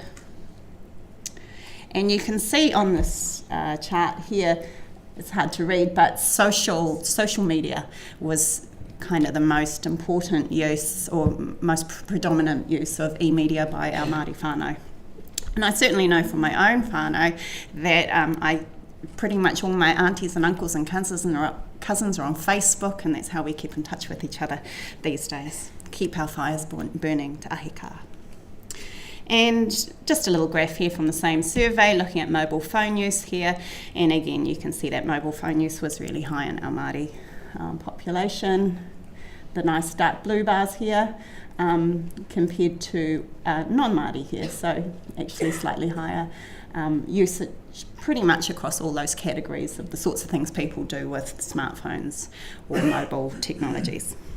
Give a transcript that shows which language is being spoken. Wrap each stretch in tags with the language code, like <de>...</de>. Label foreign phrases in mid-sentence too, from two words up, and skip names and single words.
<en>And you can see on this chart here, it's hard to read, but social media was kind of the most important use or most predominant use of e-media by our Māori whānau. And I certainly know from my own whānau that pretty much all my aunties and uncles and cousins are on Facebook, and that's how we keep in touch with each other these days. Keep our fires burning</en> <mi>te ahika.</mi> <en>And just a little graph here from the same survey looking at mobile phone use here, and again you can see that mobile phone use was really high in our Māori population. The nice dark blue bars here compared to non-Māori here, so actually slightly higher usage pretty much across all those categories of the sorts of things people do with smartphones or mobile technologies.</en>